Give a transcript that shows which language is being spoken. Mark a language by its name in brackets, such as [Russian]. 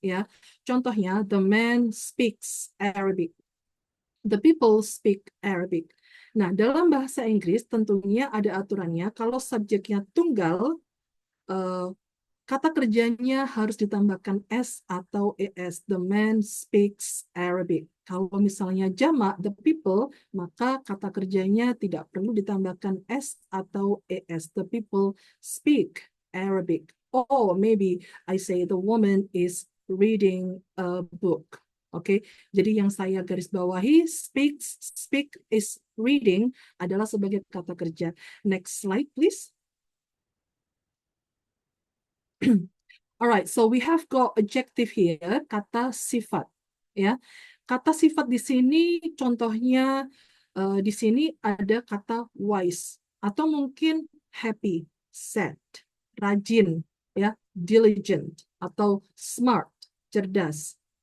[Indonesian] Ya, contohnya [English] the man speaks Arabic, the people speak Arabic. [Indonesian] Nah, dalam bahasa Inggris tentunya ada aturannya kalau subjeknya tunggal. Kata kerjanya harus ditambahkan S atau ES. [English] The man speaks Arabic. [Indonesian] Kalau misalnya jamak, the people, maka kata kerjanya tidak perlu ditambahkan S atau ES. [English] The people speak Arabic. Or maybe I say the woman is reading a book. [Indonesian] Oke, jadi yang saya garis bawahi, speak is reading adalah sebagai kata kerja. [English] Next slide, please. Alright, so we have got adjective here, [Indonesian] kata sifat. Ya, kata sifat di sini contohnya di sini ada kata wise atau mungkin happy, sad, rajin, ya, diligent atau smart, cerdas.